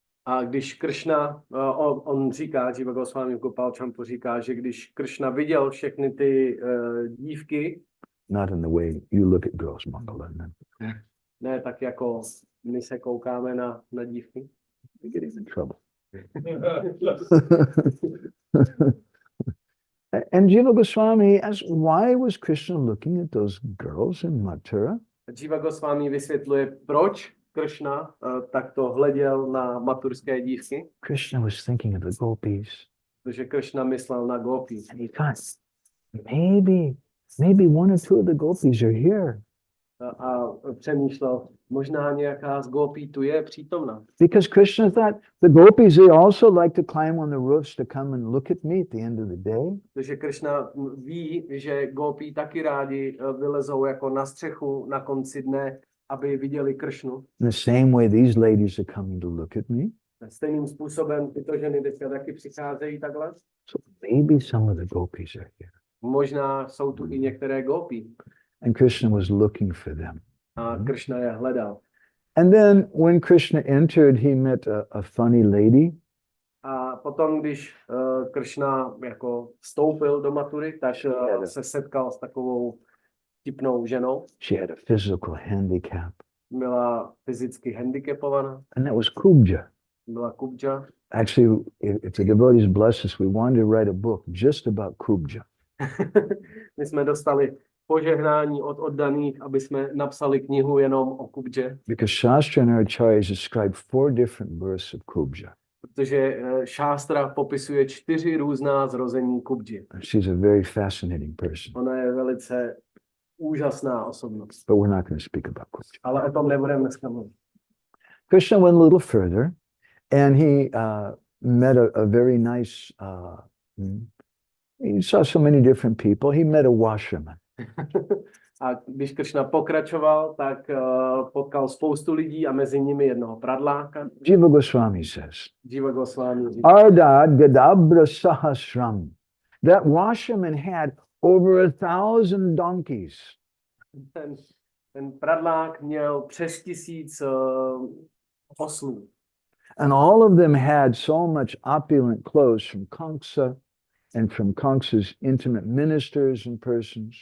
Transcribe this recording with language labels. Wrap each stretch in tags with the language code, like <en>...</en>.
<cs>A když Kršna, on říká, Jiva Goswami v 𝗶𝗀𝗀𝗀 říká, že když Kršna viděl všechny ty dívky,</cs> <en>not in the way you look at girls, Mangala.</en> <cs>ne tak jako my se koukáme na dívky.</cs> <en>We get in trouble. And Jiva Goswami asked, why was Krishna looking at those girls in Mathura?</en> <cs>Jiva Goswami vysvětluje, proč Kršna takto hleděl na maturské dívky.</cs> <en>Krishna was thinking of the gopis.</en> <cs>Protože Kršna myslel na gopis.</cs> <en>And he thought, maybe one or two of the gopis are here.</en> <cs>A přemýšlel, možná nějaká z gopí tu je přítomná.</cs> <en>Because Krishna thought the gopis, they also like to climb on the roofs to come and look at me at the end of the day.</en> <cs>Takže Kršna ví, že gopí taky rádi vylezou jako na střechu na konci dne, aby viděli Kršnu.</cs> <en>In the same way, these ladies are coming to look at me.</en> <cs>Stejným způsobem tyto ženy teďka taky přicházejí takhle.</cs> <en>So maybe some of the gopis are here.</en> <cs>Možná jsou tu i některé gopí.</cs> <en>And Krishna was looking for them.</en> <cs>A Kršna je hledal.</cs> <en>And then when Krishna entered, he met a funny lady.</en> <cs>A potom, když Kršna jako vstoupil do Mathury, tak se setkal s takovou tipnou ženou.</cs> <en>She had a physical handicap.</en> <cs>Byla fyzicky handicapovaná.</cs> <en>And that was 𝗶𝗀𝗀.</en> <cs>Byla 𝗶𝗀𝗀.</cs> <en>Actually, if the devotees bless us, we wanted to write a book just about 𝗶𝗀𝗀.</en> <cs>My jsme dostali požehnání od oddaných, aby jsme napsali knihu jenom o 𝗶𝗀𝗀.</cs> <en>Because Shastra and our acharyas describe 4 different births of 𝗶𝗀𝗀.</en> <cs>Protože šástra popisuje 4 různá zrození 𝗶𝗀𝗀.</cs> <en>She's a very fascinating person.</en> <cs>Ona je velice úžasná osobnost.</cs> <en>But we're not going to speak about 𝗶𝗀𝗀.</en> <cs>Ale o tom nebudeme dneska mluvit.</cs> <en>Krishna went a little further, and he met a very nice, he saw so many different people. He met a washerman.</en> <cs>A když Krishna pokračoval, tak potkal spoustu lidí a mezi nimi jednoho pradláka.</cs> <en>Jiva Goswami says,</en> <cs>Jiva Goswami říká,</cs> <sa>Ardad Gadabra Sahasram.</sa> <en>That washerman had over 1,000 donkeys.</en> <cs>ten pradlák měl přes 1000 oslů.</cs> <en>And all of them had so much opulent clothes from Kamsa and from Kamsa's intimate ministers and persons.</en>